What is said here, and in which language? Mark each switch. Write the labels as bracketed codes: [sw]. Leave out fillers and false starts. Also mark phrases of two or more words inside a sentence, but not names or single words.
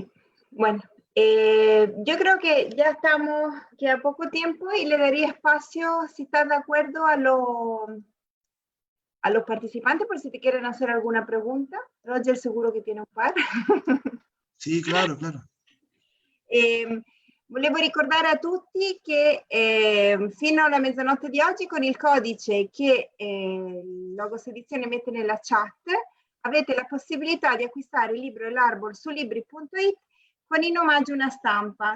[es] Bueno, yo creo que ya estamos, queda poco tiempo y le daría espacio, si estás de acuerdo, a los participantes, por si te quieren hacer alguna pregunta. Roger seguro che tiene un par. Sì, claro, claro. [it] Volevo ricordare a tutti che fino alla mezzanotte di oggi, con il codice che Logos Edizioni mette nella chat, avete la possibilità di acquistare il libro L'Arbol su libri.it con in omaggio una stampa.